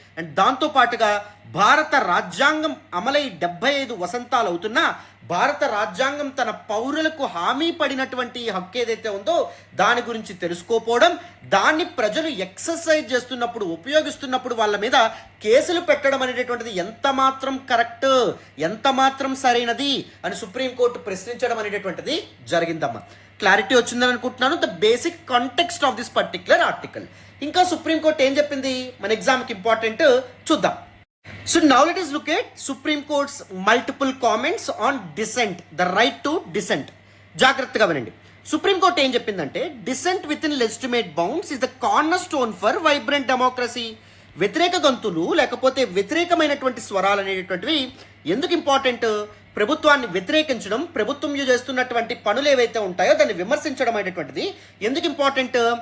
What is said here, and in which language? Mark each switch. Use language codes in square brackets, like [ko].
[te] And దాంతోపాటుగా భారత రాజ్యాంగం అమలై 75 వసంతాలు అవుతున్నా భారత రాజ్యాంగం తన పౌరులకు హామీ పడినటువంటి హక్కు ఏదైతే ఉందో దాని గురించి తెలుసుకోపోవడం, దాన్ని ప్రజలు ఎక్సర్సైజ్ చేస్తున్నప్పుడు, ఉపయోగిస్తున్నప్పుడు వాళ్ళ మీద కేసులు పెట్టడం అనేటటువంటిది ఎంత మాత్రం కరెక్ట్, ఎంత మాత్రం సరైనది అని సుప్రీంకోర్టు ప్రశ్నించడం అనేటటువంటిది జరిగిందమ్మా. క్లారిటీ వచ్చిందని అనుకుంటున్నాను. [en] The basic context of this particular article. [te] ఇంకా సుప్రీంకోర్టు ఏం చెప్పింది మన ఎగ్జామ్కి ఇంపార్టెంట్ చూద్దాం. [en] So now let us look at Supreme Court's multiple comments on dissent, the right to dissent. [te] జాగ్రత్తగా వినండి. సుప్రీం కోర్ట్ ఏం చెప్పిందంటే [en] Dissent within legitimate bounds is the corner stone for vibrant democracy. [te] వ్యతిరేక గొంతులు లేకపోతే వ్యతిరేకమైనటువంటి స్వరాలు అనేటటువంటివి ఎందుకు ఇంపార్టెంట్? ప్రభుత్వాన్ని వ్యతిరేకించడం, ప్రభుత్వం చేస్తున్నటువంటి పనులు ఏవైతే ఉంటాయో దాన్ని విమర్శించడం అనేటువంటిది ఎందుకు ఇంపార్టెంట్?